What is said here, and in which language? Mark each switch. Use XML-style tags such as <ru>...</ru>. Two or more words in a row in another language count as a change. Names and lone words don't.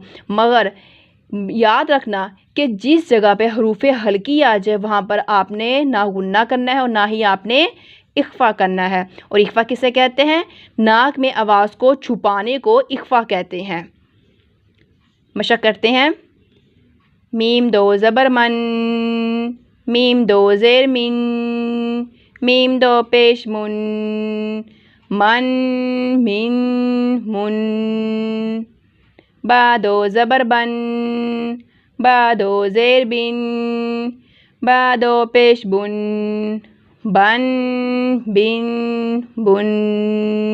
<ur>مگر یاد رکھنا کہ جس جگہ پہ حروف ہلکی آ جائے وہاں پر آپ نے نہ غنہ کرنا ہے اور نہ ہی آپ نے اخفا کرنا ہے۔ اور اخفا کسے کہتے ہیں؟ ناک میں آواز کو چھپانے کو اخفا کہتے ہیں۔ مشق کرتے ہیں۔ میم دو زبر من، میم دو زیر من، میم دو پیش من، من من من۔ با دو زبر بن، با دو زیر بن، با دو پیش بن، بن بن بن۔</ur>